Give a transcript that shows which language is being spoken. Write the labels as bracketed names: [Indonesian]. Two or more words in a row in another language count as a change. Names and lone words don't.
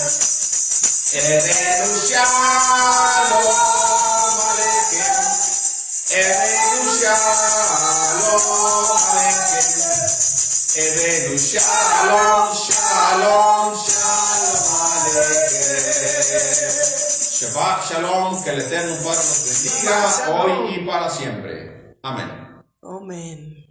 [Hebrew] הבאנו שלום עליכם. הבאנו שלום עליכם. הבאנו שלום, שלום, שלום עליכם. שבת שלום, [Spanish] que el Eterno Padre nos bendiga hoy y para siempre. Amén. Amén.